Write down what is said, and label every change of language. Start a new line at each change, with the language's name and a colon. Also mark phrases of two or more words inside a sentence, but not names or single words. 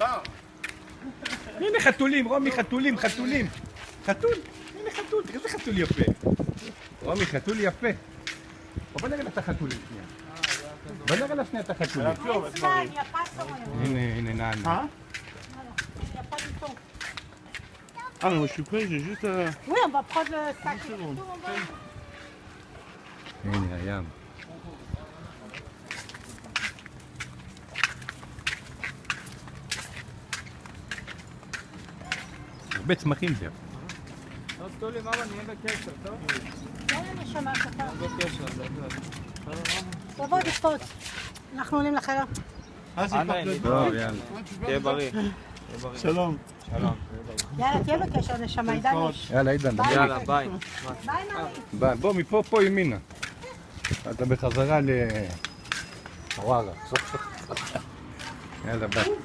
Hebrew: הנה חתולים, רומי, חתולים. חתול, הנה חתול, תראה איזה חתול יפה. רומי, חתול יפה. בוא נראה לה את החתולים שנייה. בוא נראה לה שנייה את החתולים. הנה נענה.
French: Ah mais moi je suis prêt, j'ai juste à... Oui, on va prendre le sac.
Hebrew: הנה הים. הרבה צמחים זה. אז תולי, מאמא, נהיה בקשר, טוב? יאללה נשמה קטן. בקשר, תבוא תקפוץ. אנחנו עולים לחדר.
French: Ah c'est pas
Hebrew: טוב, יאללה. תהיה בריא. Shalom. שלום. יאללה, תהיה בקשר נשמה, עידן יש. יאללה, עידן, דבר. יאללה, ביי. ביי מאמי. בוא, מפה פה ימינה. אתה בחזרה ל... וואלה. יאללה, ביי.